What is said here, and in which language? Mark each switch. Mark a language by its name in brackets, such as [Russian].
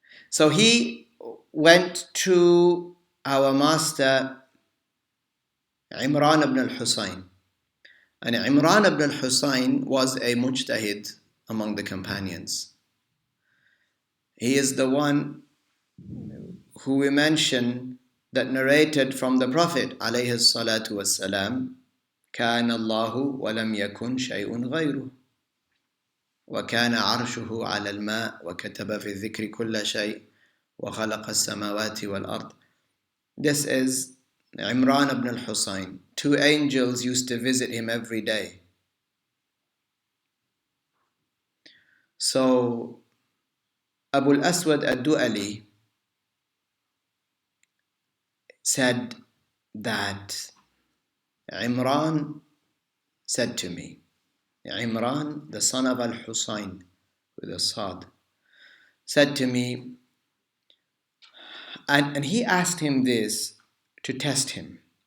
[English] So he went to our master Imran ibn al-Husayn. And Imran ibn al-Husayn was a mujtahid among the companions. He is the one who we mention that narrated from the Prophet alayhi salatu wassalam, [Arabic] كان الله ولم يكن شيء غيره وكان عرشه على الماء وكتب في الذكر كل شيء وخلق السماوات والأرض. [English] This is Imran ibn al-Husayn. Two angels used to visit him every day. So Abu al-Aswad ad-Du'ali said that Imran said to me, Imran, the son of al-Husayn, with a Sad, said to me, and he asked him this to test him.